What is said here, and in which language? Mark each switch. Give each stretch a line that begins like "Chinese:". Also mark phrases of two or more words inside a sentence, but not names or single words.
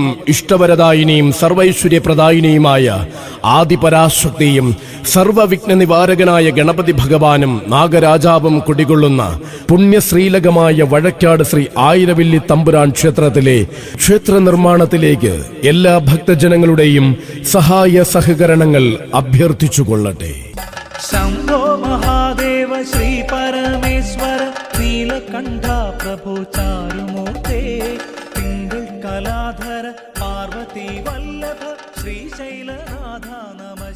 Malayalam: ഇഷ്ടവരദായിനിയും സർവൈശ്വര്യപ്രദായിനിയുമായ ആദിപരാശക്തിയും സർവവിഘ്ന നിവാരകനായ ഗണപതി ഭഗവാനും നാഗരാജാവും കുടികൊള്ളുന്ന പുണ്യശ്രീലകമായ വഴക്കാട് ശ്രീ ആയിരവില്ലി തമ്പുരാൻ ക്ഷേത്രത്തിലെ ക്ഷേത്ര നിർമ്മാണത്തിലേക്ക് എല്ലാ ഭക്തജനങ്ങളുടെയും സഹായ സഹകരണങ്ങൾ അഭ്യർത്ഥിച്ചുകൊള്ളട്ടെ.
Sanskrit: शंभो महादेव श्री परमेश्वर नीलकंठ प्रभु चारुमूर्ते पिंगल कलाधर पार्वती वल्लभ श्रीशैलनाथ नमो।